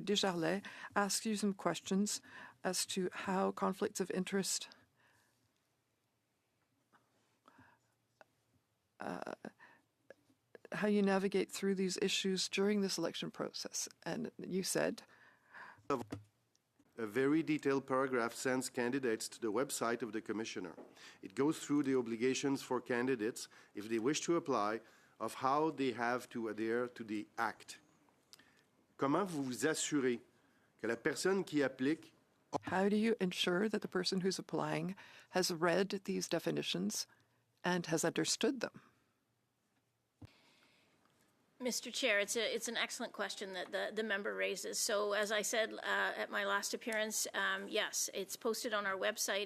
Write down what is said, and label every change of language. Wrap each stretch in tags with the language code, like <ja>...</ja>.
<en>Desjarlais, asked you some questions as to how conflicts of interest how you navigate through these issues during the selection process. And you said, A very detailed paragraph sends candidates to the website of the Commissioner. It goes through the obligations for candidates, if they wish to apply, of how they have to adhere to the Act.</en> <fr>Comment vous vous assurez que la personne qui applique...</fr> <en>How do you ensure that the person who's applying has read these definitions and has understood them? Mr. Chair, it's an excellent question that the member raises. So as I said at my last appearance, yes, it's posted on our website.</en>